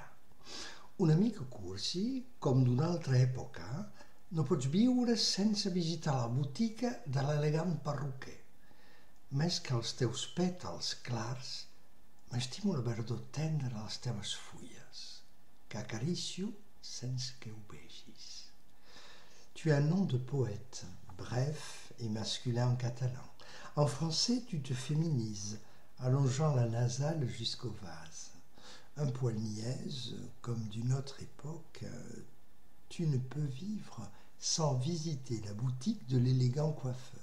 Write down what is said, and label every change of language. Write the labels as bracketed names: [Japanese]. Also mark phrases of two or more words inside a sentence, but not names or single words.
[Catalan] Una mica cursi, com d'una altra època, no pots viure sense visitar la botiga de l'elegant perruquer. Més que els teus pètals clars, m'estimo la verdor tendra de les teves fulles, que acaricio sense que ho vegis. [French] Tu as un nom de poète, bref et masculin en catalan. En français, tu te féminises, allongeant la nasale jusqu'au vase. Un poil niaise, comme d'une autre époque, tu ne peux vivre sans visiter la boutique de l'élégant coiffeur.